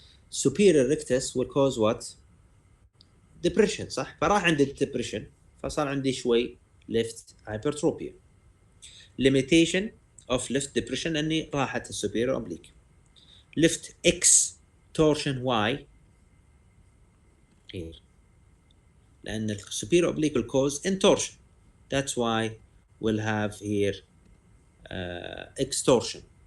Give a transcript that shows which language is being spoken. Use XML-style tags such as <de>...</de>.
<en>Superior rectus will cause what? Depression.</en> <ar>صح؟ فراح عندي depression فصار عندي شوي</ar> <en>left hypertrophy. Limitation of left depression</en> <ar>أني راحت</ar> <en>superior oblique. Left extorsion. Why? Here.</en> <ar>لأن</ar> <en>superior oblique will cause intorsion. That's why we'll have here extortion.</en>